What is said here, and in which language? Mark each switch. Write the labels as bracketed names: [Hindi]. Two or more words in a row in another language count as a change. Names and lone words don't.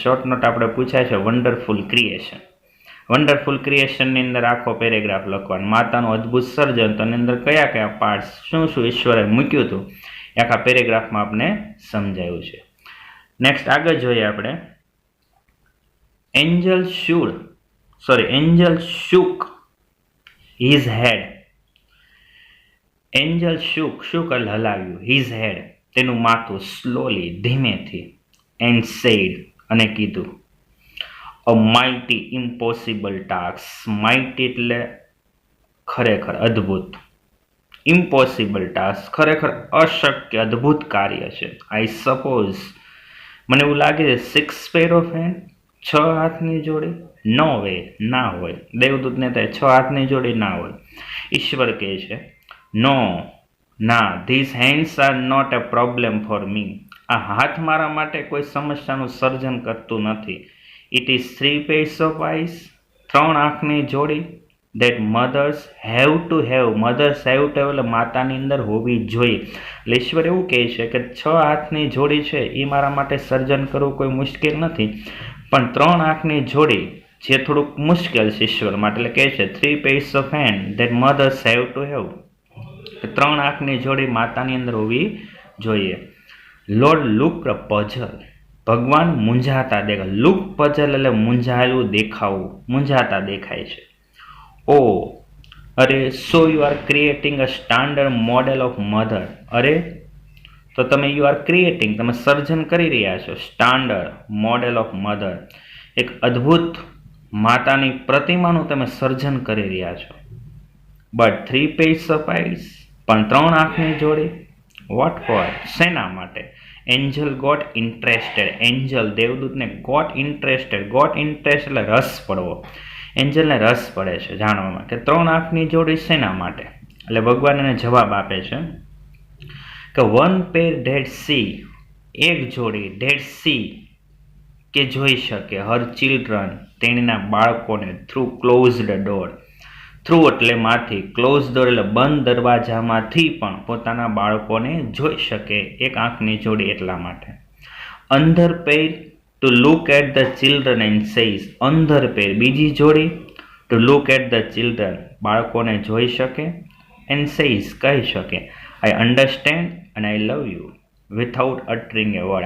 [Gujarati] શોર્ટ નોટ આપણે પૂછાય છે [English] wonderful creation. [Gujarati] વન્ડરફુલ ક્રિએશનની અંદર આખો પેરેગ્રાફ લખવાનો. માતાનું અદ્ભુત સર્જન, તો એની અંદર કયા કયા પાર્ટ્સ, શું શું ઈશ્વરે મૂક્યું હતું એ આખા પેરેગ્રાફમાં આપણે સમજાયું છે. નેક્સ્ટ આગળ જોઈએ આપણે. એન્જલ [English] shook his head. [Gujarati] એન્જલ shook એટલે હલાવ્યું, [English] his head [Gujarati] તેનું માથું, સ્લોલી ધીમેથી, [English] and said [Gujarati] અને કીધું, [English] a mighty impossible task. [Gujarati] mighty એટલે ખરેખર અદ્ભુત, [English] impossible task [Gujarati] ખરેખર અશક્ય અદ્ભુત કાર્ય છે. [English] I suppose [Gujarati] મને એવું લાગે છે [English] 6 pair of hand, [Gujarati] 6 હાથની જોડી. [English] no way, [Gujarati] ના હોય. દેવદૂતને થાય 6 હાથની જોડી ના હોય. ઈશ્વર કહે છે [English] નો, ના, this hands are not a problem for me. [Gujarati] આ હાથ મારા માટે કોઈ સમસ્યાનું સર્જન કરતું નથી. [English] it is 3 pairs of eyes, [Gujarati] 3 આંખની જોડી. [English] that mothers have to have, mothers have to have [Gujarati] એટલે માતાની અંદર હોવી જોઈએ. એટલે ઈશ્વર એવું કહે છે કે 6 હાથની જોડી છે એ મારા માટે સર્જન કરવું કોઈ મુશ્કેલ નથી, પણ 3 આંખની જોડી જે થોડુંક મુશ્કેલ છે ઈશ્વર માટે. એટલે કહે છે [English] 3 pairs of hand that mothers have to have, [Gujarati] 3 આંખની જોડી માતાની અંદર હોવી જોઈએ. [English] Lord look puzzle, [Gujarati] ભગવાન મૂંઝાતા દેખાય. [English] look puzzle [Gujarati] એટલે મૂંઝાયેલું દેખાવું, મૂંઝાતા દેખાય છે. [English] ઓ અરે, so you are creating a standard model of mother. [Gujarati] અરે, તો તમે [English] you are creating, [Gujarati] તમે સર્જન કરી રહ્યા છો [English] standard model of mother, [Gujarati] એક અદ્ભુત માતાની પ્રતિમાનું તમે સર્જન કરી રહ્યા છો. [English] બટ 3 pairs of eyes, [Gujarati] પણ 3 આંખની જોડી. [English] what for, [Gujarati] શેના માટે? [English] angel got interested, એન્જલ દેવદૂતને got interested [Gujarati] એટલે રસ પડવો. એન્જલને રસ પડે છે જાણવામાં કે 3 આંખની જોડી શેના માટે. એટલે ભગવાન એને જવાબ આપે છે કે [English] 1 pair dead see, [Gujarati] એક જોડી [English] dead see [Gujarati] કે જોઈ શકે, [English] her children [Gujarati] તેણીના બાળકોને, [English] through closed door. [Gujarati] થ્રુ એટલે માંથી, [English] close door [Gujarati] એટલે બંધ દરવાજામાંથી પણ પોતાના બાળકોને જોઈ શકે. એક આંખની જોડી એટલા માટે. [English] another pair to look at the children and says, another pair [Gujarati] બીજી જોડી, [English] to look at the children [Gujarati] બાળકોને જોઈ શકે, [English] and says [Gujarati] કહી શકે, [English] I understand and I love you without uttering a word.